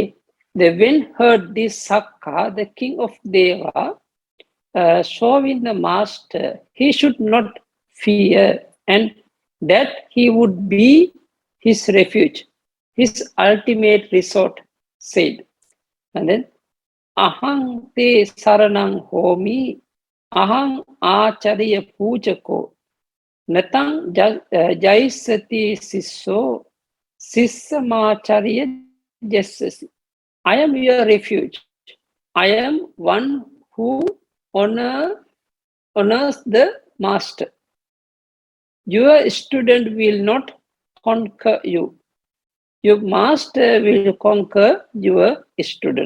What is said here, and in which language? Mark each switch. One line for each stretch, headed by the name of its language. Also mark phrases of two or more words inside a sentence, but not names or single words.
English: The wind heard this Sakka, the king of Deva, showing the master he should not fear and that he would be his refuge, his ultimate resort, said. And then,
Pali: Ahang te saranang homi, ahang acharya pujako, natang jaisati sisso, sissamacharya jasasi.
English: I am your refuge. I am one who honors the master. Your student will not conquer you. Your master will conquer your student.